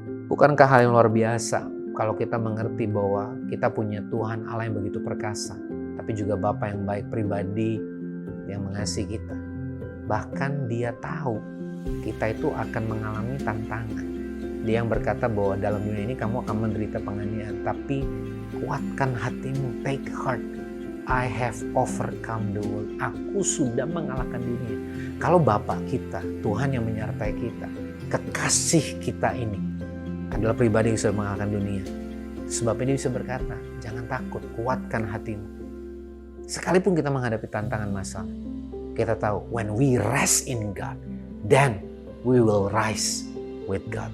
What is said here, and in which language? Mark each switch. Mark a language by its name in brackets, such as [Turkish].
[Indonesian] Bukankah hal yang luar biasa kalau kita mengerti bahwa kita punya Tuhan Allah yang begitu perkasa, tapi juga Bapa yang baik, pribadi yang mengasihi kita. Bahkan Dia tahu kita itu akan mengalami tantangan. Dia yang berkata bahwa dalam dunia ini kamu akan menderita penganiayaan, tapi kuatkan hatimu, [English] take heart. I have overcome the world. [Indonesian] Aku sudah mengalahkan dunia. Kalau Bapa kita, Tuhan yang menyertai kita, kekasih kita ini adalah pribadi yang sudah mengalahkan dunia. Sebab ini bisa berkata, jangan takut, kuatkan hatimu. Sekalipun kita menghadapi tantangan masalah, kita tahu [English] when we rest in God, then we will rise with God.